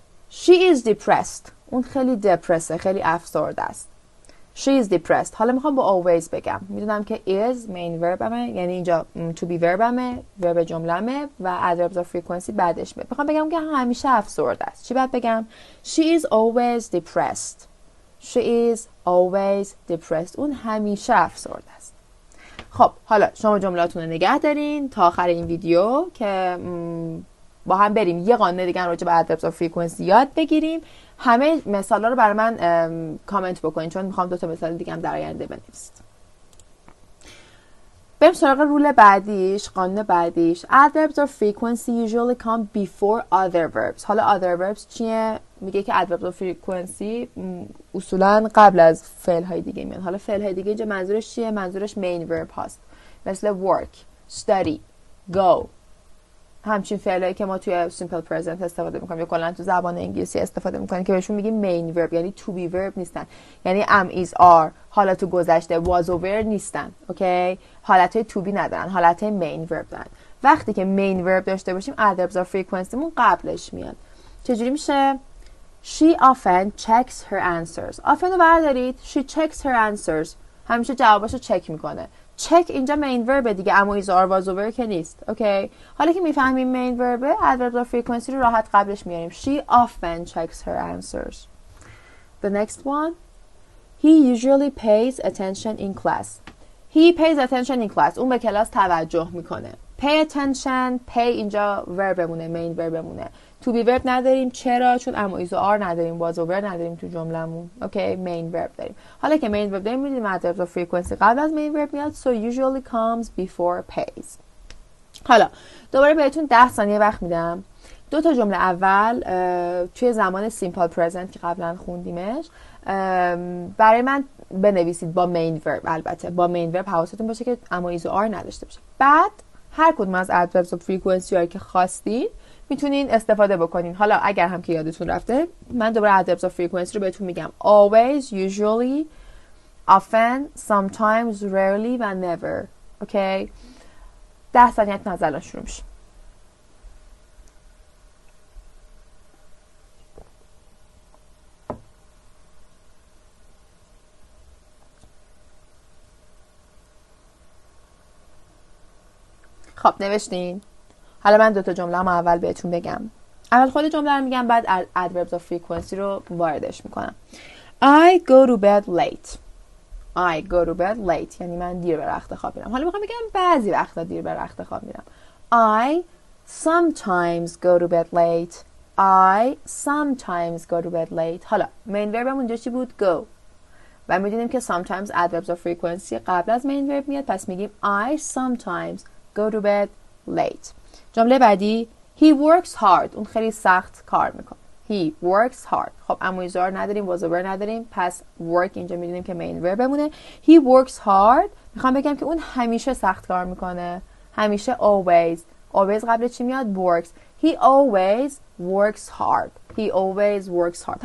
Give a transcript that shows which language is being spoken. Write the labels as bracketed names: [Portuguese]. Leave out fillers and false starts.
[English] She is depressed. [Persian] اون خیلی دپرسه، خیلی افسرده است. [English] She is depressed. [Persian] حالا میخوام با always بگم. میدونم که is main verbمه، یعنی اینجا to be verbمه، verb جمله‌مه و adverbs of frequency بعدش میاد. میخوام بگم که همیشه افسرده است. چی باید بگم؟ [English] She is always depressed. She is always depressed. [Persian] اون همیشه افسرده است. خب حالا شما جملاتون رو نگه دارین تا آخر این ویدیو که با هم بریم یه قانون دیگه راجع به adverbs of frequency یاد بگیریم. همه مثالا رو برای من کامنت بکنین چون میخوام 2 تا مثال دیگه هم در آینده بنویسید. بریم سراغ رول بعدیش، قانون بعدیش. [English] Adverbs of frequency usually come before other verbs. [Persian] حالا other verbs چیه؟ میگه که adverbs of frequency اصولا قبل از فعل های دیگه میان. حالا فعل های دیگه اینجا منظورش چیه؟ منظورش main verb هاست، مثل work, study, go. همچین فعلایی که ما توی simple present استفاده میکنیم یا کلا تو زبان انگلیسی استفاده میکنیم که بهشون میگیم main verb، یعنی to be verb نیستن، یعنی am is are حالت گذشته was و were نیستن. اوکی، حالتهای to be ندارن، حالتهای main verb دارن. وقتی که main verb داشته باشیم adverbs of frequency مون قبلش میاد. چجوری میشه؟ [English] she often checks her answers. [Persian] often رو بردارید، [English] she checks her answers، [Persian] همیشه جواباشو چک میکنه. check اینجا main verb دیگه، اما is are was over که نیست. اوکی، حالا که میفهمیم main verb، adverbs of frequency رو راحت قبلش میاریم. [English] she often checks her answers. The next one, he usually pays attention in class. he pays attention in class. [Persian] اون به کلاس توجه میکنه. pay attention، pay اینجا verb مونه، main verb مونه. to be verb نداریم. چرا؟ چون اما is و are نداریم، was over نداریم تو جملمون. اوکی، main verb داریم. حالا که main verb داریم میدونیم adverbs of frequency قبل از main verb میاد. [English] so usually comes before pays. [Persian] حالا دوباره بهتون 10 ثانیه وقت میدم. 2 تا جمله اول توی زمان simple present که قبلا خوندیمش برای من بنویسید با main verb. البته با main verb حواستون باشه که اما is و are نداشته باشه. بعد هر کدوم از adverbs of frequency هایی که خواستید میتونین استفاده بکنین. حالا اگر هم که یادتون رفته من دوباره adverbs of frequency رو بهتون میگم. [English] always, usually, often, sometimes, rarely و never. [Persian] اوکی، 10 ثانیه از الان شروع میشه. خب نوشتین؟ حالا من 2 تا جمله هم اول بهتون بگم. اول خود جمله رو میگم، بعد adverbs of frequency رو واردش میکنم. [English] I go to bed late. I go to bed late [Persian] یعنی من دیر به رخت خواب میرم. حالا میخوام بگم بعضی وقتا دیر به رخت خواب میرم. [English] I sometimes go to bed late. I sometimes go to bed late. [Persian] حالا main verbم اونجا چی بود؟ go. و میدونیم که sometimes adverbs of frequency قبل از main verb میاد، پس میگیم [English] I sometimes go to bed late. [Persian] جمله بعدی [English] he works hard. [Persian] اون خیلی سخت کار میکنه. [English] He works hard. [Persian] خب امویزار نداریم، was over نداریم، پس work اینجا میدونیم که main verb بمونه. [English] He works hard. [Persian] میخوام بگم که اون همیشه سخت کار میکنه. همیشه always. always قبل چی میاد؟ works. [English] He always works hard. He always works hard.